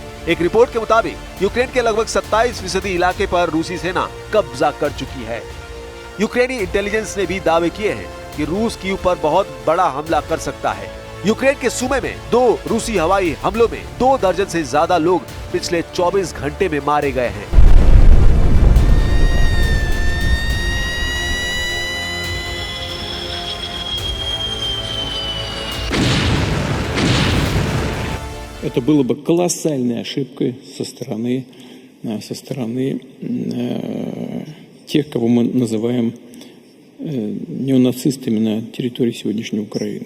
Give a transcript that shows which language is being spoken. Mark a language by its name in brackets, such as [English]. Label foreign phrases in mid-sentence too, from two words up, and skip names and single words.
[Hindi] एक रिपोर्ट के मुताबिक यूक्रेन के लगभग 27% इलाके पर रूसी सेना कब्जा कर चुकी है। यूक्रेनी इंटेलिजेंस ने भी दावे किए हैं कि रूस कीव पर बहुत बड़ा हमला कर सकता है। यूक्रेन के सूमे में 2 रूसी हवाई हमलों में 2 दर्जन से ज्यादा लोग पिछले 24 घंटे में मारे गए हैं। [Russian] Это было бы колоссальной ошибкой со стороны тех, кого мы называем неонацистами на территории сегодняшней Украины.